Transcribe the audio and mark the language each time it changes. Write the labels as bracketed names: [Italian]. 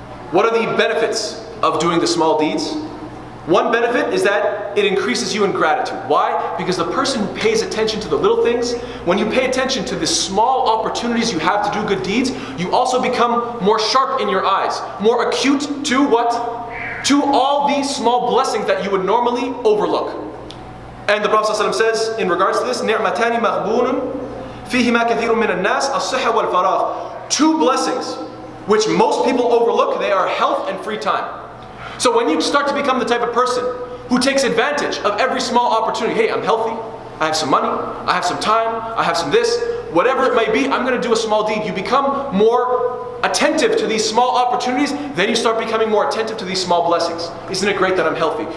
[English] What are the benefits of doing the small deeds? One benefit is that it increases you in gratitude. Why? Because the person who pays attention to the little things, when you pay attention to the small opportunities you have to do good deeds, you also become more sharp in your eyes, more acute to what? To all these small blessings that you would normally overlook. And the Prophet ﷺ says in regards to this, [Arabic] نِعْمَتَانِ مَغْبُونٌ فِيهِمَا كَثِيرٌ مِنَ النَّاسِ الصِّحَّةُ وَالْفَرَاغُ. [English] Two blessings which most people overlook, they are health and free time. So when you start to become the type of person who takes advantage of every small opportunity, hey, I'm healthy, I have some money, I have some time, I have some this, whatever it may be, I'm going to do a small deed. You become more attentive to these small opportunities, then you start becoming more attentive to these small blessings. Isn't it great that I'm healthy?